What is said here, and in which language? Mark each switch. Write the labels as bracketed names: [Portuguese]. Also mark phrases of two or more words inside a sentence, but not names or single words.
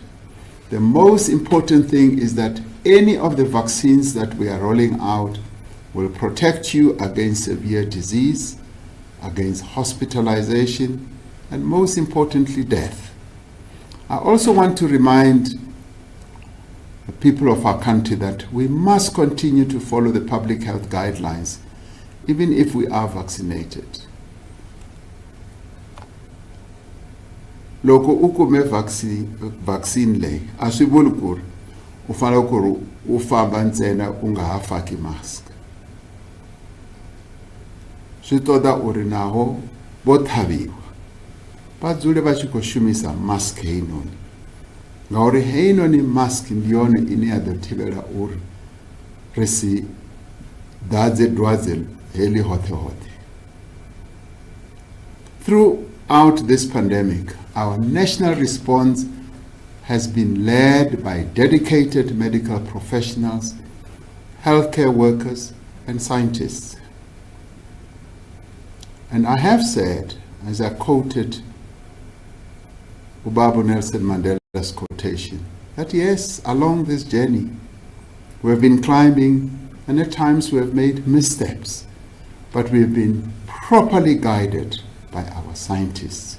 [English] The most important thing is that any of the vaccines that we are rolling out will protect you against severe disease, against hospitalization, and most importantly, death. I also want to remind the people of our country that we must continue to follow the public health guidelines, even if we are vaccinated. [Tsonga] Loko ukume vaccine leyi a swi vuli ku ri u fanele ku ri u famba ntsena u nga ha faki mask. [Venda] Swi toda u ri naho vo tlhaviwa va dzule va tshi khou shumisa mask heinoni ngauri heinoni mask ndi yone ine ya ḓo thivhela uri ri si ḓadze dwadze heḽi hoṱhe hoṱhe. [English] Throughout this pandemic, our national response has been led by dedicated medical professionals, healthcare workers, and scientists. And I have said, as I quoted Ubaba Nelson Mandela's quotation, that yes, along this journey, we've been climbing, and at times we have made missteps, but we've been properly guided by our scientists.